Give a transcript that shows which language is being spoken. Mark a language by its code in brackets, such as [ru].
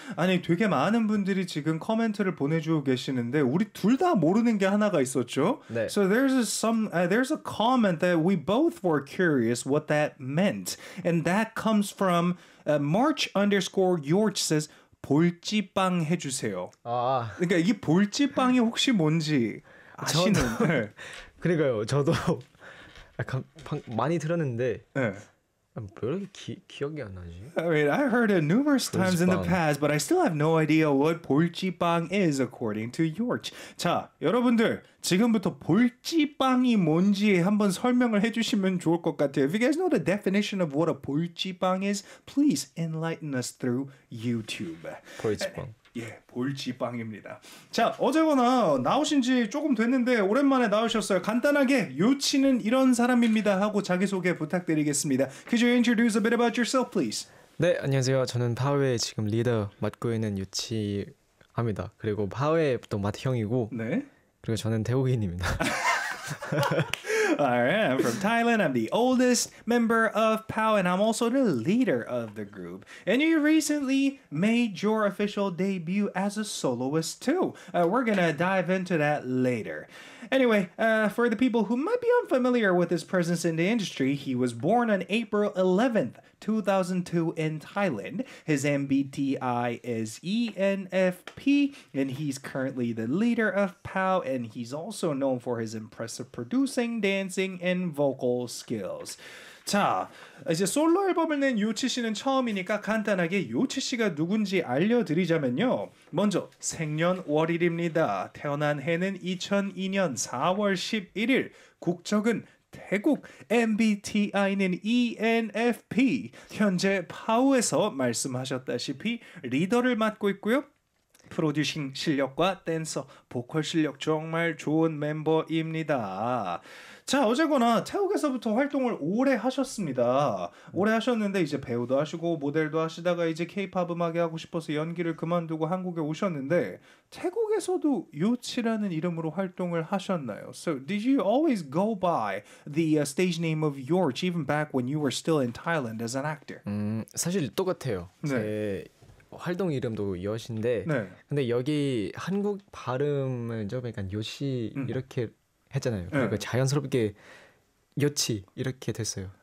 [ko] 아니 되게 많은 분들이 지금 코멘트를 보내주고 계시는데 우리 둘 다 모르는 게 하나가 있었죠. 네. [en] So there's a comment that we both were curious what that meant, and that comes from March_George says [ko] 볼지빵 해주세요. 아. 그러니까 이 볼지빵이 혹시 뭔지 아시는? 저도, 그러니까요. 저도 약간 많이 들었는데. 네. 기억이 안 나지. [en] I mean, I heard it numerous 볼지빵. times in the past, but I still have no idea what 볼지빵 is according to York. [ko] 자, 여러분들 지금부터 볼지빵이 뭔지 한번 설명을 해주시면 좋을 것 같아요. [en] If you guys know the definition of what a 볼지빵 is, please enlighten us through YouTube. [ko] 볼지빵. 예, 볼지빵입니다. 자, 어제거나 나오신지 조금 됐는데 오랜만에 나오셨어요. 간단하게 요치는 이런 사람입니다 하고 자기소개 부탁드리겠습니다. [en] Could you introduce a bit about yourself, please? [ko] 네, 안녕하세요. 저는 파웨의 지금 리더 맡고 있는 요치합니다. 그리고 파웨의 또 맏형이고. 네. 그리고 저는 태국인입니다. [en] Alright, I'm from Thailand. I'm the oldest member of POW, and I'm also the leader of the group. And you recently made your official debut as a soloist too. We're gonna dive into that later. Anyway, for the people who might be unfamiliar with his presence in the industry, he was born on April 11th, 2002 in Thailand. His MBTI is ENFP, and he's currently the leader of POW, and he's also known for his impressive producing, dancing, and vocal skills. [ko] 자, 이제 솔로 앨범을 낸 요치 씨는 처음이니까 간단하게 요치 씨가 누군지 알려드리자면요. 먼저 생년월일입니다. 태어난 해는 2002년 4월 11일. 국적은 태국. MBTI는 ENFP. 현재 파우에서 말씀하셨다시피 리더를 맡고 있고요. 프로듀싱 실력과 댄서, 보컬 실력 정말 좋은 멤버입니다. 자, 어쨌거나 태국에서부터 활동을 오래 하셨습니다. 오래 하셨는데 이제 배우도 하시고 모델도 하시다가 이제 K-POP 음악에 하고 싶어서 연기를 그만두고 한국에 오셨는데 태국에서도 요치라는 이름으로 활동을 하셨나요? [en] So, did you always go by the stage name of Yorch even back when you were still in Thailand as an actor? [ko] 사실 똑같아요. 네. 활동 이름도 요시인데 네. 근데 여기 한국 발음을 좀 약간 요시 이렇게 했잖아요. 네. 그러니까 자연스럽게 요치 이렇게 됐어요.